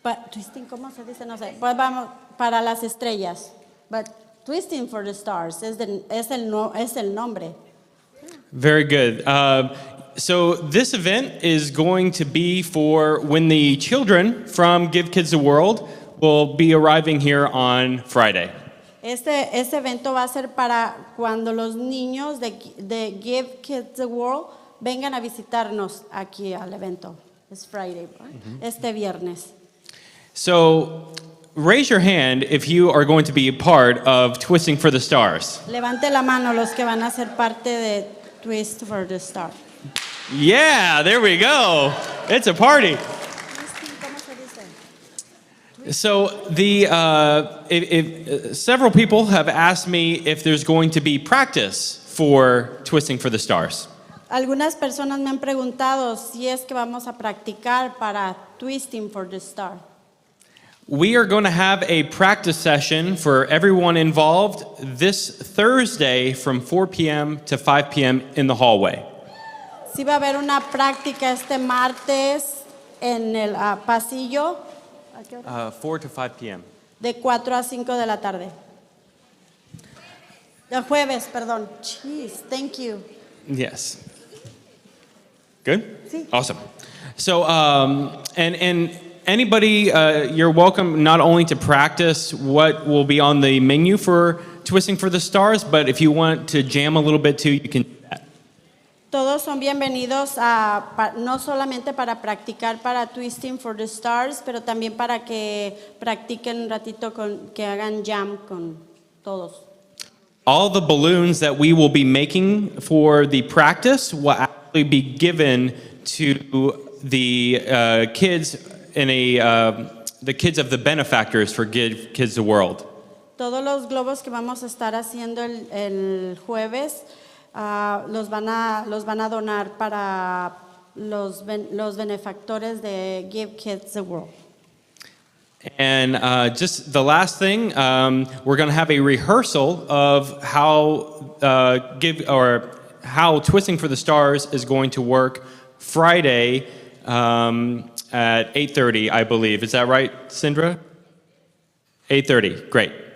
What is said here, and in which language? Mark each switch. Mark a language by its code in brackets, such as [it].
[es] Twisting, ¿cómo se dice? No sé. Pues vamos, para las estrellas. But Twisting for the Stars es el nombre. [en] Very good. So this event is going to be for when the children from Give Kids the World will be arriving here on Friday. [es] Este evento va a ser para cuando los niños de Give Kids the World vengan a visitarnos aquí al evento. [en] It's Friday, right? [es] Este viernes. [en] So raise your hand if you are going to be a part of Twisting for the Stars. [es] Levante la mano los que van a ser parte de Twist for the Stars. [en] Yeah, there we go. It's a party. [es] ¿Cómo se dice? [en] So several people have asked me if there's going to be practice for Twisting for the Stars. [es] Algunas personas me han preguntado si es que vamos a practicar para Twisting for the Star. [en] We are going to have a practice session for everyone involved this Thursday from 4 p.m. to 5 p.m. in the hallway. [es] Sí va a haber una práctica este martes en el pasillo. ¿A qué hora? [en] 4 to 5 p.m. [es] De 4 a 5 de la tarde. El jueves, perdón. [en] Jeez, thank you. Yes. Good? [es] Sí. [en] Awesome. So, and anybody, you're welcome not only to practice what will be on the menu for Twisting for the Stars, but if you want to jam a little bit too, you can do that. [es] Todos son bienvenidos no solamente para practicar para Twisting for the Stars, pero también para que practiquen un ratito que hagan jam con todos. [en] All the balloons that we will be making for the practice will actually be given to the kids the kids of the benefactors for Give Kids the World. [es] Todos los globos que vamos a estar haciendo el jueves los van a donar para los benefactores de Give Kids the World. [en] And just the last thing, we're going to have a rehearsal of how Twisting for the Stars is going to work Friday at 8:30, I believe. Is that right, Sindra? 8:30. Great.